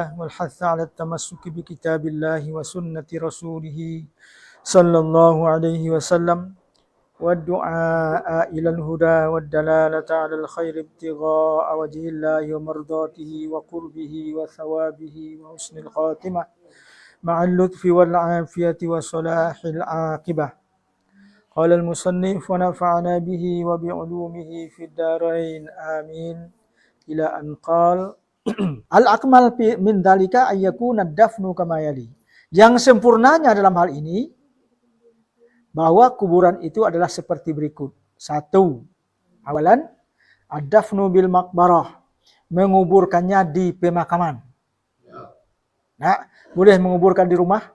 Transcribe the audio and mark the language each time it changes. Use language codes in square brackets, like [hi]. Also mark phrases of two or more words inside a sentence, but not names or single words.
[ar] والحث على التمسك بكتاب الله وسنة رسوله صلى الله عليه وسلم والدعاء إلى الهدى والدلالة على الخير ابتغاء وجه الله ومرضاته وقربه وثوابه وحسن الخاتمة مع اللطف والعافية وصلاح العاقبة. قال المصنف ونفعنا به وبعلومه في الدارين آمين إلى أن قال الأكمل من ذلك أن يكون الدفن كما يلي. [id] Yang sempurnanya dalam hal ini bahwa kuburan itu adalah seperti berikut. 1. [ar] أولاً الدفن بالمقبرة, [id] menguburkannya di pemakaman. Nah, boleh menguburkan di rumah?